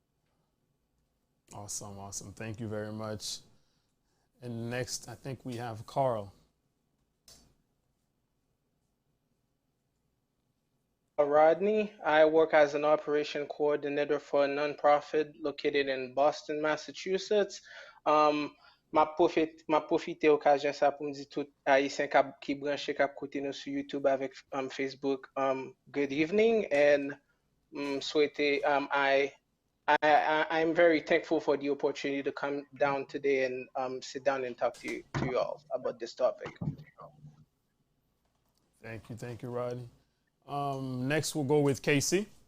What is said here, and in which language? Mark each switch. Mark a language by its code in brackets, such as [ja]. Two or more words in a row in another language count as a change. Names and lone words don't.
[en] Awesome, awesome. Thank you very much. And next, I think we have Carl. Rodney. I work as an operation coordinator for a nonprofit located in Boston, Massachusetts. [ht] Ma profite occasion sa pou m'di tout haïtien ki branche kap kote nou sur YouTube avec Facebook. [en] Good evening and souhaite I'm very thankful for the opportunity to come down today and sit down and talk to you all about this topic. Thank you, Rodney. Next, we'll go with Casey.